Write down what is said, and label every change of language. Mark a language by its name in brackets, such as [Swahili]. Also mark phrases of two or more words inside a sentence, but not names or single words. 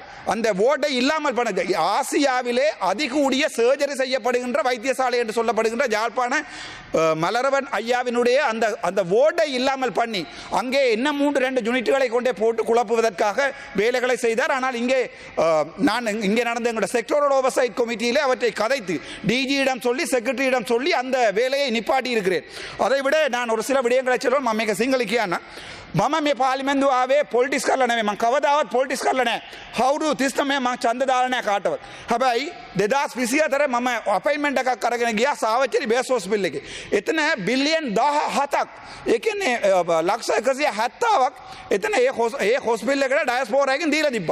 [Tamil] அந்த ஓட்டை இல்லாமல் பண்ண ஆசியாவிலே அதிகூடிய சர்ஜரி செய்யப்படுகின்ற வைத்தியசாலை என்று சொல்லப்படுகின்ற யாழ்ப்பாண மலரவன் ஐயாவினுடைய அந்த ஓட்டை இல்லாமல் பண்ணி அங்கே இன்னும் 3-2 யூனிட்டுகளை கொண்டே போட்டு குழப்புவதற்காக வேலைகளை செய்தார். ஆனால் இங்கே நடந்த எங்களுடைய [English] sectoral oversight committee [Tamil] அவற்றை கதைத்து டிஜியிடம் சொல்லி செக்ரட்டரியிடம் சொல்லி அந்த வேலையை நிப்பாட்டி இருக்கிறேன். அதை விட நான் ஒரு சில விடயங்களை சொல்லுவேன். [Sinhala] මම මේක සිංහල මම මේ පාර්ලිමේන්තුව ආවේ පොලිටික්ස් කරලා නෙවෙයි. මම කවදාවත් පොලිටික්ස් කරලා නැහැ. අවුරුදු 39 මම ඡන්ද දාලා නැහැ කාටවත්. හැබැයි 2024 මම අපොයින්ට්මන්ට් එකක් අරගෙන ගියා සාවච්චේරි [English] base hospital [Sinhala] එකේ. එතන බිලියන් 17ක්, ඒ කියන්නේ ලක්ෂ 170ක් එතන ඒ හොස්පිටල් එකට ඩයස්පෝරා එකෙන් දීලා තිබ්බා.